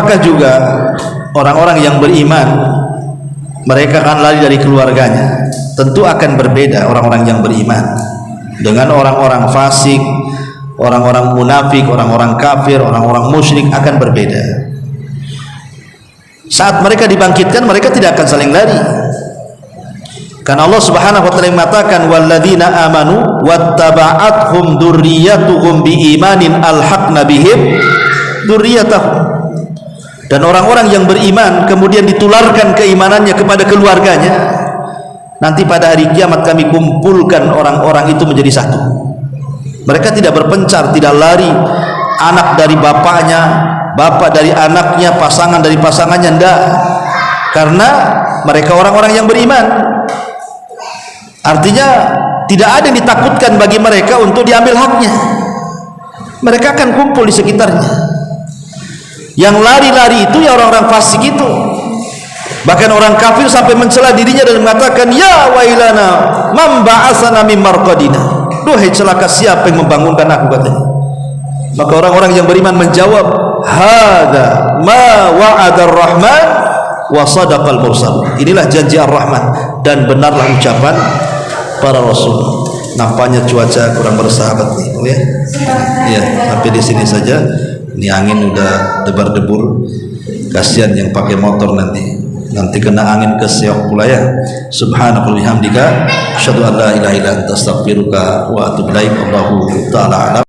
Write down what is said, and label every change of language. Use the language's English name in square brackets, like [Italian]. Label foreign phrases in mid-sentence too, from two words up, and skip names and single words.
[Indonesian] Apakah juga orang-orang yang beriman mereka akan lari dari keluarganya, tentu akan berbeda orang-orang yang beriman dengan orang-orang fasik, orang-orang munafik, orang-orang kafir, orang-orang musyrik akan berbeda. Saat mereka dibangkitkan mereka tidak akan saling lari, karena Allah [Arabic] سبحانه وتعالى [Indonesian] mengatakan [Arabic] والذين آمنوا واتبعتهم ذريتهم بإيمان ألحقنا بهم ذريتهم. [Indonesian] Dan orang-orang yang beriman kemudian ditularkan keimanannya kepada keluarganya, nanti pada hari kiamat kami kumpulkan orang-orang itu menjadi satu. Mereka tidak berpencar, tidak lari, anak dari bapaknya, bapak dari anaknya, pasangan dari pasangannya, enggak, karena mereka orang-orang yang beriman. Artinya tidak ada yang ditakutkan bagi mereka untuk diambil haknya. Mereka akan kumpul di sekitarnya. Yang lari-lari itu ya orang-orang fasik itu. Bahkan orang kafir sampai mencela dirinya dan mengatakan, [Arabic] يا ويلنا من بعثنا من مرقدنا. [Indonesian] Duhai celaka siapa yang membangunkan aku, katanya. Maka orang-orang yang beriman menjawab, [Arabic] هذا ما وعد الرحمن وصدق المرسل. [Indonesian] Inilah janji ar-Rahman dan benarlah ucapan para rasul. Nampaknya cuaca kurang bersahabat nih, oh ya. Iya, sampai di sini saja. Ini angin udah debar-debur, kasihan yang pakai motor nanti kena angin keseok pula ya. [Arabic] سبحانك اللهم وبحمدك أشهد أن لا إله إلا أنت أستغفرك وأتوب إليك. والله تعالى أعلم.